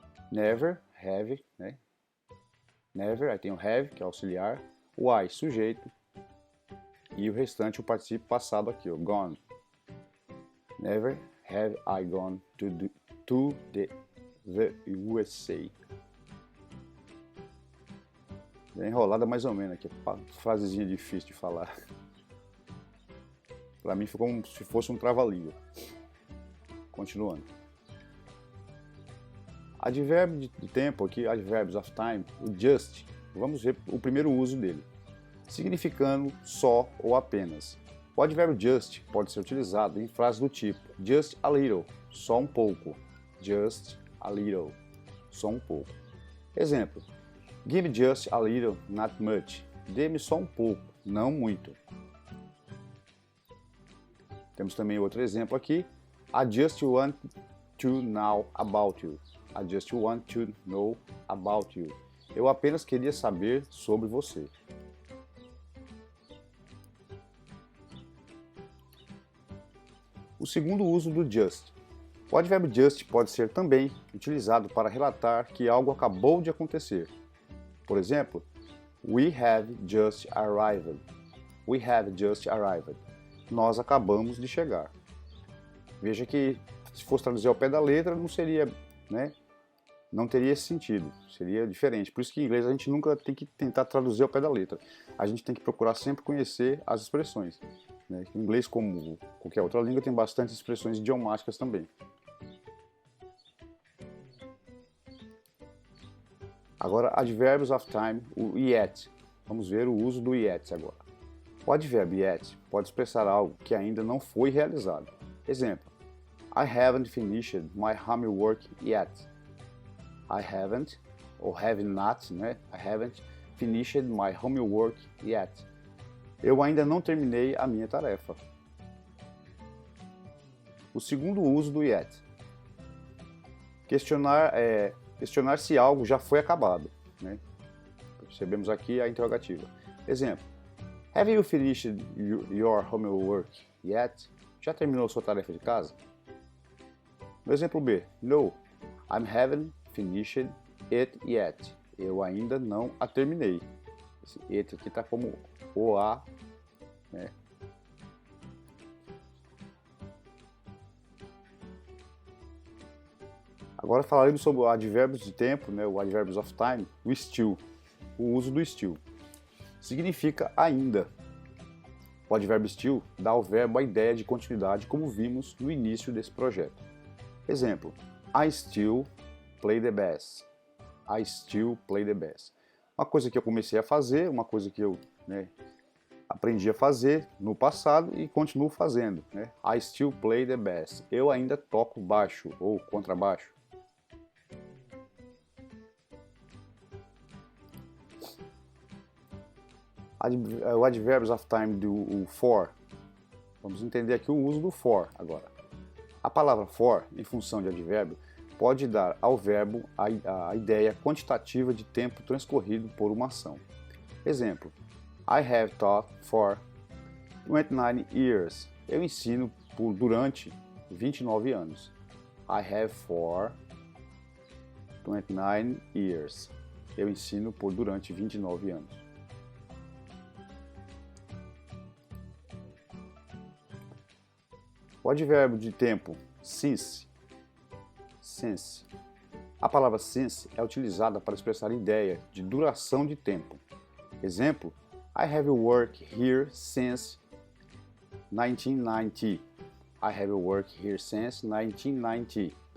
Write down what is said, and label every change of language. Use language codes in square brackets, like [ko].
[pt] Never, have, né? Never, aí tem o have, que é auxiliar, o I, sujeito, e o restante o particípio passado aqui, o gone. [en] Never have I gone to the USA. [pt] Bem enrolada mais ou menos aqui, frasezinha difícil de falar. Para mim ficou como se fosse um trava-língua. Continuando. Advérbio de tempo aqui, [en] adverbs of time, [pt] o just, vamos ver o primeiro uso dele. Significando só ou apenas. O advérbio just pode ser utilizado em frases do tipo [en] just a little, [pt] só um pouco. [en] Just a little, [pt] só um pouco. [en] Exemplo, give me just a little, not much. [pt] Dê-me só um pouco, não muito. Temos também outro exemplo aqui. [en] I just want to know about you. I just want to know about you. [pt] Eu apenas queria saber sobre você. O segundo uso do just. O advérbio just pode ser também utilizado para relatar que algo acabou de acontecer. Por exemplo, [en] we have just arrived. We have just arrived. [pt] Nós acabamos de chegar. Veja que se fosse traduzir ao pé da letra, não seria, né? Não teria esse sentido, seria diferente. Por isso que em inglês a gente nunca tem que tentar traduzir ao pé da letra. A gente tem que procurar sempre conhecer as expressões. Né? O inglês, como qualquer outra língua, tem bastante expressões idiomáticas também. Agora, advérbios [en] of time, [pt] o yet. Vamos ver o uso do yet agora. O advérbio yet pode expressar algo que ainda não foi realizado. [en] Exemplo, I haven't finished my homework yet. I haven't, ou have not, né? I haven't finished my homework yet. [pt] Eu ainda não terminei a minha tarefa. O segundo uso do yet. Questionar se algo já foi acabado. Né? Percebemos aqui a interrogativa. Exemplo. [en] Have you finished your homework yet? [pt] Já terminou sua tarefa de casa? No exemplo B. [en] No, I haven't finished it yet. [pt] Eu ainda não a terminei. Esse it aqui está como o a, né? Agora falaremos sobre advérbios de tempo, né? O advérbios [en] of time, [pt] o still. O uso do still. Significa ainda. O advérbio still dá ao verbo a ideia de continuidade, como vimos no início desse projeto. [en] Exemplo, I still play the bass. I still play the bass. [pt] Uma coisa que eu comecei a fazer, uma coisa que eu aprendi a fazer no passado e continuo fazendo. Né? [en] I still play the bass. [pt] Eu ainda toco baixo ou contrabaixo. O advérbios [en] of time [pt] do for. Vamos entender aqui o uso do for agora. A palavra for, em função de advérbio, pode dar ao verbo a ideia quantitativa de tempo transcorrido por uma ação. [en] Exemplo, I have taught for 29 years. [pt] Eu ensino durante 29 anos. [en] I have for 29 years. [pt] Eu ensino durante 29 anos. O advérbio de tempo, since. A palavra since é utilizada para expressar ideia de duração de tempo. [en] Exemplo, I have worked here since 1990. I have worked here since 1990.